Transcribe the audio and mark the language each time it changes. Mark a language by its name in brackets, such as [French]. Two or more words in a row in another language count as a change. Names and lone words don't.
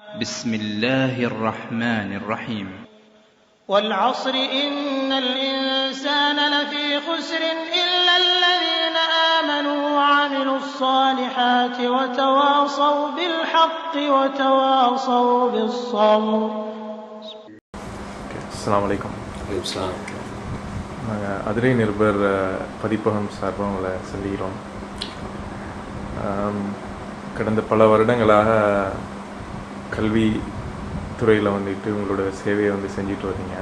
[Arabic] بسم الله الرحمن الرحيم والعصر إن الإنسان لفي خسر إلا الذين آمنوا وعملوا الصالحات وتواصوا بالحق وتواصوا بالصبر. السلام عليكم. [Tamil] நாங்கள் அதிரை நிருபர் பதிப்பகம் சார்பாக உங்களை சந்திக்கிறோம். கடந்த பல வருடங்களாக கல்வி துறையில் வந்துட்டு உங்களோட சேவையை செஞ்சுட்டு வரீங்க.